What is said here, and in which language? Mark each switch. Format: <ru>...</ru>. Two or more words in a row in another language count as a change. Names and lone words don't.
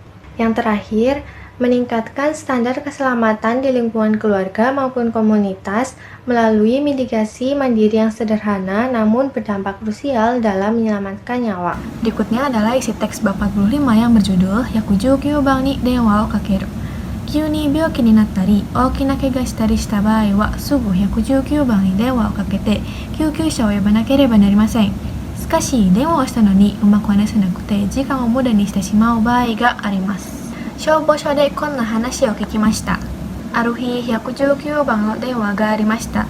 <id>Yang terakhir, meningkatkan standar keselamatan di lingkungan keluarga maupun komunitas melalui mitigasi mandiri yang sederhana namun berdampak krusial dalam menyelamatkan nyawa. Berikutnya adalah isi teks bab 45 yang berjudul Yakujoukyu Bang ni Denwa wo Kakeru.</id> <ja>急に病気になったり大きな怪我したりした場合はすぐ119番に電話をかけて救急車を呼ばなければなりません。しかし電話をしたのにうまく話せなくて時間を無駄にしてしまう場合があります。消防署でこんな話を聞きました。ある日119番の電話がありました。</ja>